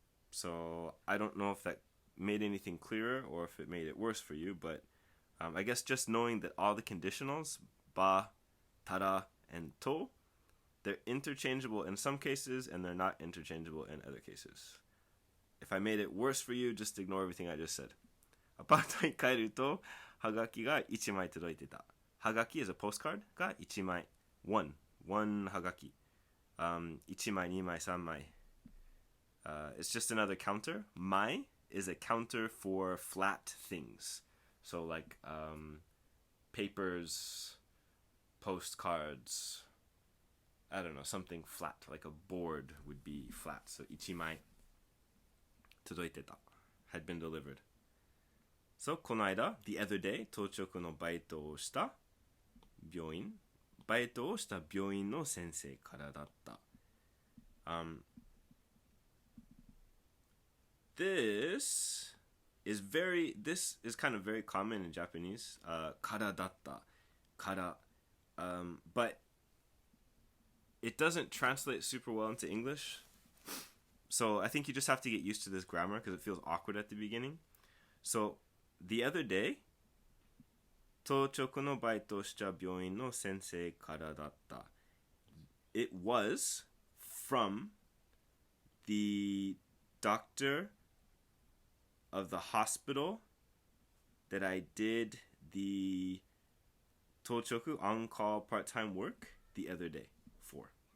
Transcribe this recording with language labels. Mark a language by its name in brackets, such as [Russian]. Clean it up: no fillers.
[English] So I don't know if that made anything clearer or if it made it worse for you, but I guess just knowing that all the conditionals, ba, tara, and to, they're interchangeable in some cases and they're not interchangeable in other cases. If I made it worse for you, just ignore everything I just said. [Japanese] アパートに帰るとはがきが1枚届いてた。 [English] はがき is a postcard [Japanese] が1枚。 one はがき。1枚、2枚、3枚。 [English] It's just another counter. Mai is a counter for flat things. So like papers, postcards. I don't know, something flat, like a board would be flat. So [Japanese] 1枚 届いてた [English] had been delivered. [Japanese] So この間 [English] the other day [Japanese] 当直のバイトをした病院バイトをした病院の先生からだった。 [English] This is kind of very common in Japanese. [Japanese] からだった から [English] but it doesn't translate super well into English. So I think you just have to get used to this grammar because it feels awkward at the beginning. So the other day [Japanese] 当直のバイトをした病院の先生からだった。 [English] It was from the doctor of the hospital that I did the 当直 on-call part-time work the other day for.